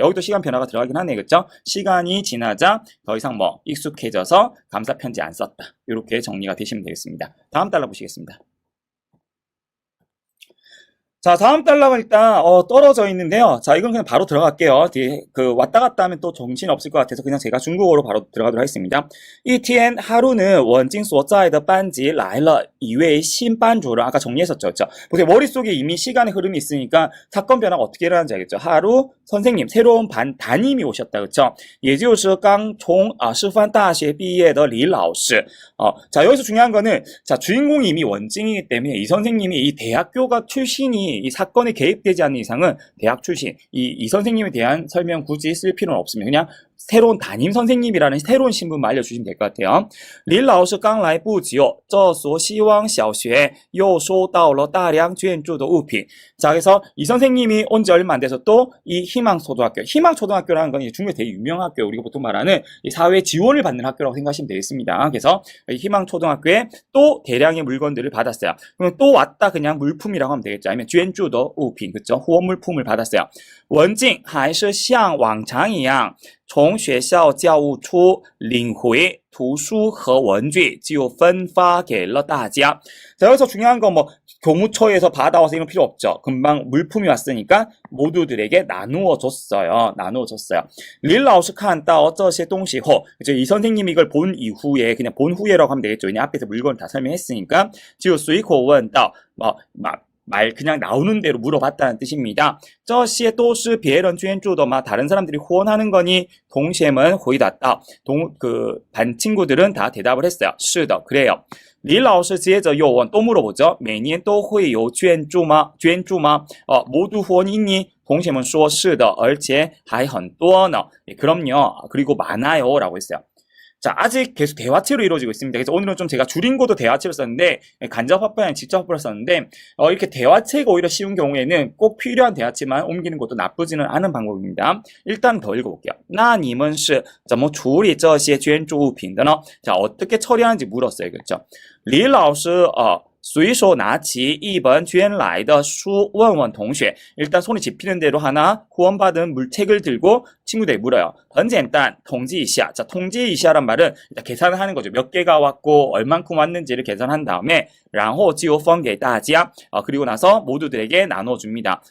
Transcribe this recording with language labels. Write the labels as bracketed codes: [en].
[ko] 여기도 시간 변화가 들어가긴 하네, 그렇죠? 시간이 지나자 더 이상 익숙해져서 감사 편지 안 썼다. 이렇게 정리가 되시면 되겠습니다. 다음 달러 보시겠습니다. 자, 다음 단락은 일단 떨어져 있는데요. 자, 이건 그냥 바로 들어갈게요. 뒤에 왔다 갔다 하면 또 정신 없을 것 같아서 그냥 제가 중국어로 바로 들어가도록 하겠습니다. [zh] 一天 [ko] 하루는 [zh] 원징所在的班级来了一位新班主任. [ko] 아까 정리했었죠. 그렇죠? 보세요. 머릿속에 이미 시간의 흐름이 있으니까 사건 변화가 어떻게 일어나는지 알겠죠? 하루 선생님, 새로운 담임이 오셨다. 그렇죠? [zh] 也就是刚从师范大学毕业的李老师. [ko] 자, 여기서 중요한 거는 자, 주인공이 이미 원징이기 때문에 이 선생님이 이 대학교가 출신이 이 사건에 개입되지 않는 이상은 대학 출신 이 선생님에 대한 설명 굳이 쓸 필요는 없습니다. 그냥 새로운 담임 선생님이라는 새로운 신분만 알려주시면 될 것 같아요. [zh] 林老师刚来不久这所希望小学又收到了大量捐助的物品. [ko] 자, 그래서 이 선생님이 온 지 얼마 안 돼서 또 이 희망초등학교, 희망초등학교라는 건 중국에 되게 유명한 학교, 우리가 보통 말하는 이 사회 지원을 받는 학교라고 생각하시면 되겠습니다. 그래서 이 희망초등학교에 또 대량의 물건들을 받았어요. 그럼 또 왔다 그냥 물품이라고 하면 되겠죠. 아니면 [zh] 捐助的物品, [ko] 그렇죠? 후원 물품을 받았어요. [zh] 文静还是像往常一样从学校教务处领回图书和文具就分发给了大家. [ko] 자, 여기서 중요한 건 교무처에서 받아와서 이런 필요 없죠. 금방 물품이 왔으니까 모두들에게 나누어 줬어요. [zh] 린老师看到这些东西后, [ko] 이 선생님이 이걸 본 이후에 그냥 본 후에라고 하면 되겠죠. 왜냐 앞에서 물건을 다 설명했으니까. [zh] 就随口问道 [ko] 말 그냥 나오는 대로 물어봤다는 뜻입니다. [zh] 这些都是别人捐助的吗? [ko] 다른 사람들이 후원하는 거니? [zh] 同学们回答道. [ko] 반 친구들은 다 대답을 했어요. [zh] 是的, [ko] 그래요. [zh] 李老师接着又问, [ko] 또 물어보죠. [zh] 每年都会有捐助吗? [ko] 모두 후원이 있니? [zh] 同学们说是的, 而且还很多呢. [ko] 그럼요. 그리고 많아요. 라고 했어요. 자, 아직 계속 대화체로 이루어지고 있습니다. 그래서 오늘은 좀 제가 줄인 것도 대화체로 썼는데 간접 화법이 아니라 직접 화법을 썼는데 이렇게 대화체가 오히려 쉬운 경우에는 꼭 필요한 대화체만 옮기는 것도 나쁘지는 않은 방법입니다. 일단 더 읽어볼게요. [zh] 那你们是怎么处理这些捐助物品的呢? [ko] 자, 어떻게 처리하는지 물었어요. 그렇죠? [zh] 李老师随手拿起一本捐来的书问问同学. [ko] 일단 손에 집히는 대로 하나 후원받은 물책을 들고 친구들이 물어요. [zh] 很简单, 统计一下. [ko] 자, [zh] 统计一下 [ko] 란 말은 일단 계산을 하는 거죠. 몇 개가 왔고 얼만큼 왔는지를 계산한 다음에 [zh] 然后就分给大家. [ko] 그리고 나서 모두들에게 나눠줍니다.